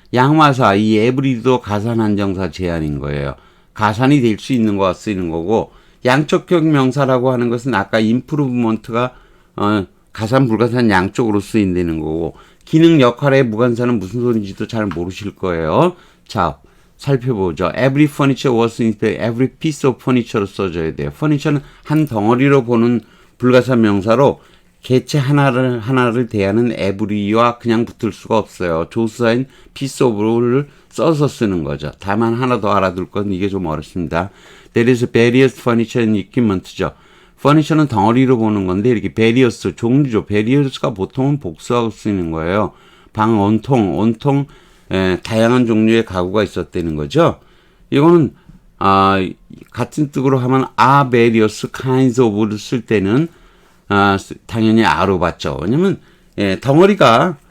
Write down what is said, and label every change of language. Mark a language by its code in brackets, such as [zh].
[ko] 양화사, 이 에브리도 가산 한정사 제한인 거예요. 가산이 될 수 있는 거가 쓰이는 거고 양적격 명사라고 하는 것은 아까 임프루브먼트가 가산 불가산 양쪽으로 쓰인다는 거고 기능 역할의 무관사는 무슨 소리인지도 잘 모르실 거예요. 자, 살펴보죠. [en] Every furniture was inspected. Every piece of furniture로 써줘야 돼요. [ko] furniture는 한 덩어리로 보는 불가산 명사로 개체 하나를 대하는 every와 그냥 붙을 수가 없어요. 조수사인 piece of를 써서 쓰는 거죠. 다만 하나 더 알아둘 건 이게 좀 어렵습니다. [en] There is various furniture and equipment죠. [ko] furniture는 덩어리로 보는 건데 이렇게 various 종류죠. various가 보통은 복수하고 쓰이는 거예요. 방 온통 다양한 종류의 가구가 있었다는 거죠. 이거는 같은 뜻으로 하면 are various kinds of 를 쓸 때는 당연히 아로 봤죠. 왜냐면 덩어리가